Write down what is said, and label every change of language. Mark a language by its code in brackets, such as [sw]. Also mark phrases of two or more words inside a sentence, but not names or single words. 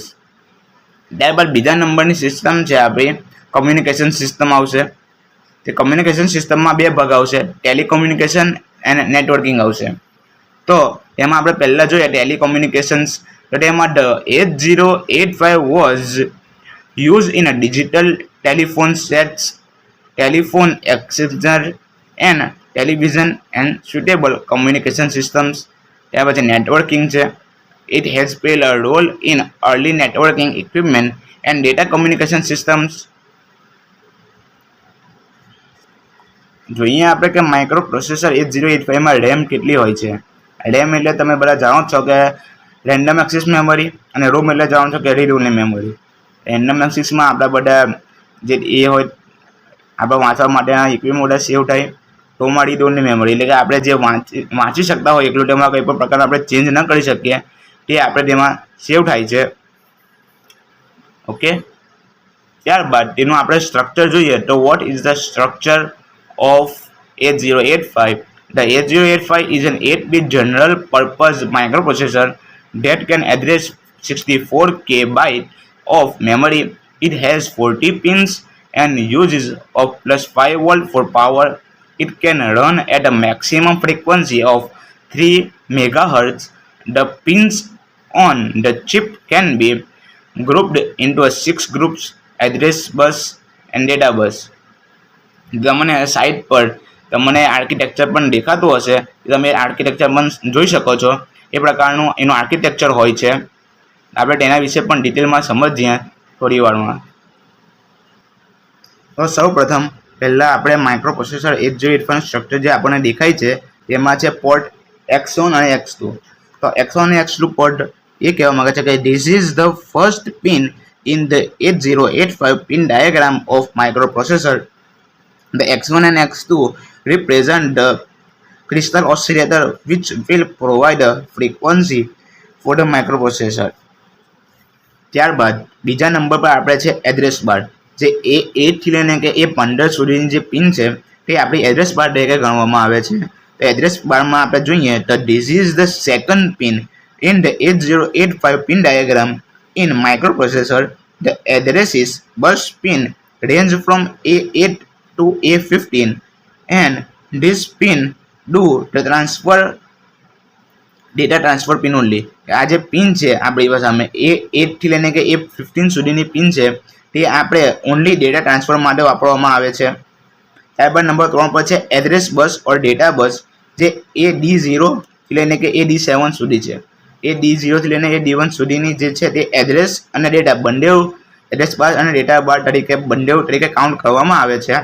[gu] ત્યારબાદ બીજા નંબરની સિસ્ટમ છે આપણી [en] communication system [gu] આવશે. તે કમ્યુનિકેશન સિસ્ટમમાં બે ભાગ આવશે, ટેલિકોમ્યુનિકેશન અને નેટવર્કિંગ આવશે. તો એમાં આપણે પહેલાં જોઈએ ટેલિકોમ્યુનિકેશન્સ. તો તેમાં [en] the 8085 was used in a digital telephone sets, telephone exchanger and television and suitable communication systems. [gu] ત્યાર પછી નેટવર્કિંગ છે. [en] It has played a role in early networking equipment and data communication systems. [gu] જોઈએ આપણે કે [en] micro processor [gu] 8085માં રેમ કેટલી હોય છે. રેમ એટલે તમે બધા જાણો છો કે [en] random access memory [gu] અને રોમ એટલે જાણો છો કે [en] read only memory. [gu] રેન્ડમ એક્સેસમાં આપણા બધા જે એ હોય આપણે વાંચવા માટેના ઇક્વિપમેન્ટ બધા સેવ થાય. રોમાં [en] read only memory [gu] એટલે કે આપણે જે વાંચી શકતા હોય એટલું તેમાં કંઈ પણ પ્રકારનો આપણે ચેન્જ ન કરી શકીએ તે આપણે તેમાં સેવ થાય છે. ઓકે, ત્યારબાદ તેનું આપણે સ્ટ્રક્ચર જોઈએ તો [en] what is the structure of 8085. The 8085 is an 8-bit general purpose microprocessor that can address 64K bytes of memory. It has 40 pins and uses of plus 5 volt for power. It can run at a maximum frequency of 3 megahertz. The pins on the chip can be grouped into 6 groups: address bus and data bus. [gu] તમને સાઇટ પર તમને આર્કિટેક્ચર પણ દેખાતું હશે, તમે આર્કિટેક્ચર પણ જોઈ શકો છો. એ પ્રકારનું એનું આર્કિટેક્ચર હોય છે. આપણે તેના વિશે પણ ડિટેલમાં સમજીએ થોડી વારમાં. તો સૌ પ્રથમ પહેલાં આપણે [en] micro processor 8085 structure [gu] જે આપણને દેખાય છે તેમાં છે પોર્ટ X1 અને X2. તો X1 અને X2 પોર્ટ એ કહેવા માંગે છે કે [en] this is the first pin in the 8085 pin diagram of micro processor. The X1 and X2 represent the crystal oscillator which will provide a frequency for the microprocessor. [gu] ત્યારબાદ બીજા નંબર પર આપણે છે [en] address bar. [gu] જે A8 થી લઈને કે A15 સુધીની જે પિન છે તે આપણી [en] address bar [gu] તરીકે ગણવામાં આવે છે. તો એડ્રેસ બારમાં આપણે જોઈએ તો [en] this is the second pin in the 8085 pin diagram in microprocessor. The addresses bus pin range from A8 to A15 and this pin do the data transfer pin only. [gu] આ જે પિન છે આપણી સામે A8 થી લઈને કે A15 સુધીની પિન છે તે આપણે [en] only data transfer [gu] માટે વાપરવામાં આવે છે. ત્યારબાદ નંબર 3 પર છે [en] address bus or data bus, [gu] જે AD0 થી લઈને કે AD7 સુધી છે. AD0 થી લઈને AD1 સુધીની જે છે તે એડ્રેસ અને ડેટા બંને [en] address bar [gu] અને [en] data bar [gu] તરીકે બંને તરીકે કાઉન્ટ કરવામાં આવે છે.